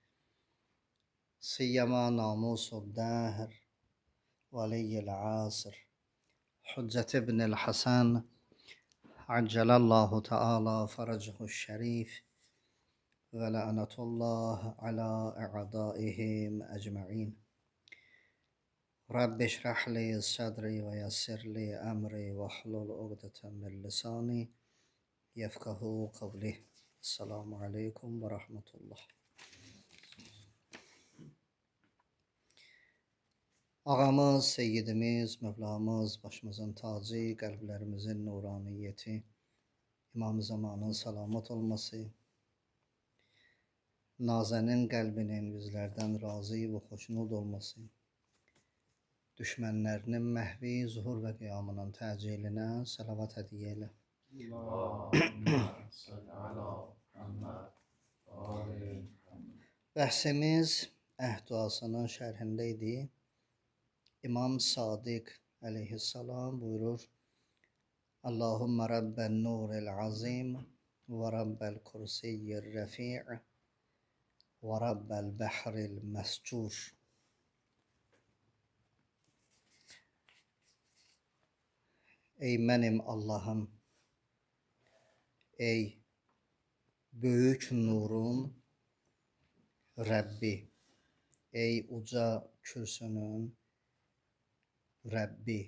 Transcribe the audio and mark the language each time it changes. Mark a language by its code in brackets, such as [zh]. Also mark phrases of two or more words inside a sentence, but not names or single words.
[ar] سيما ناموس الدهر ولي العصر حجة ابن الحسن عجل الله تعالى فرجه الشريف ولعنة الله على أعدائهم أجمعين رب اشرح لي صدري ويسر لي أمري واحلل عقدة من لساني يفقه قولي. السلام عليكم ورحمة الله. [tr] Ağamız, seyyidimiz, Mevlamız, başımızın tacı, kalplerimizin nuraniyeti, İmam-ı Zamanın salamat olması, Nazenin kalbinin bizlerden razı ve hoşnut olması, [az] düşmənlərinin məhvi, zuhur və qiyamının təcilinə salavat hədiyyə elə. Bəhsimiz əhd duasının şərhində idi. İmam Sadiq əleyhissalam buyurur: [ar] اللهم رب النور العظيم ورب الكرسي الرفيع ورب البحر المسجور. [az] Ey mənim Allahım, ey böyük nurun Rəbbi, ey uca kürsünün Rəbbi.